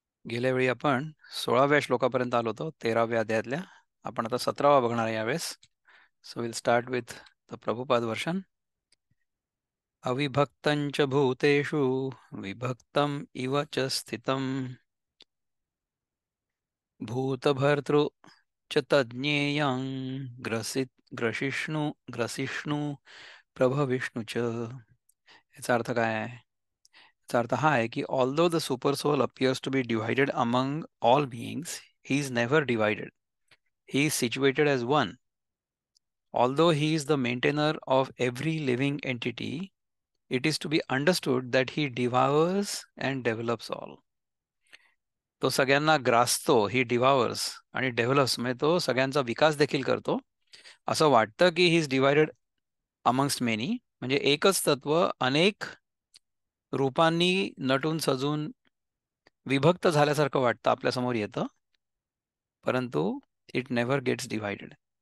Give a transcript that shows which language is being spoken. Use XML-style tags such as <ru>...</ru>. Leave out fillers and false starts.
<mr>गेल्या वेळी आपण 16व्या श्लोकापर्यंत आलो होतो, 13व्या अध्यायातल्या. आपण आता 17वा बघणार आहे यावेळेस.</mr> <en>So will start with the Prabhupada version.</en> <sa>अविभक्तं च भूतेषु विभक्तम् इव च स्थितम् भूतभर्तृ च तज्ज्ञेयं ग्रसिष्णु प्रभविष्णू च.</sa> <mr>याचा अर्थ काय आहे? याचा अर्थ हा आहे की</mr> <en>Although the super soul appears to be divided among all beings, he is never divided. He is situated as one. Although he is the maintainer of every living entity, it is to be understood that he devours and develops all.</en> <mr>तो सगळ्यांना ग्रासतो,</mr> <en>he devours आणि develops,</en> <mr>म्हणजे तो सगळ्यांचा विकास देखील करतो. असं वाटतं की</mr> <en>he is divided amongst many,</en> <mr>म्हणजे एकच तत्व अनेक रूपांनी नटून सजून विभक्त झाल्यासारखं वाटतं, आपल्यासमोर येतं, परंतु</mr> <en>It never gets divided.</en>